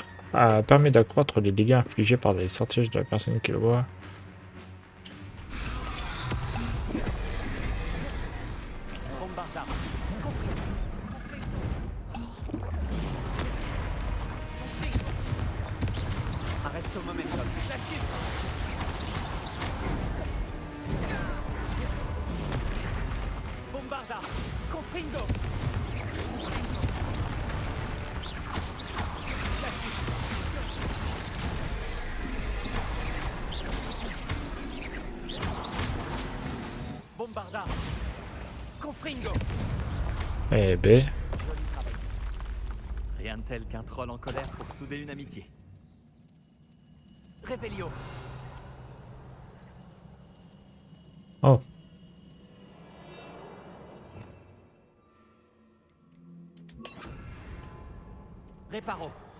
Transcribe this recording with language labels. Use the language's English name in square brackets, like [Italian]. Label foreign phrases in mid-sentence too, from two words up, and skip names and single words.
[French] Permet d'accroître les dégâts infligés par les sortilèges de la personne qui le voit. Bombarda. Arrête au momentum. Bombarda. Confringo. Bombarda. Confringo. Eh ben, Joli travail. Rien de tel qu'un troll en colère pour souder une amitié. Revelio. oh, Réparo.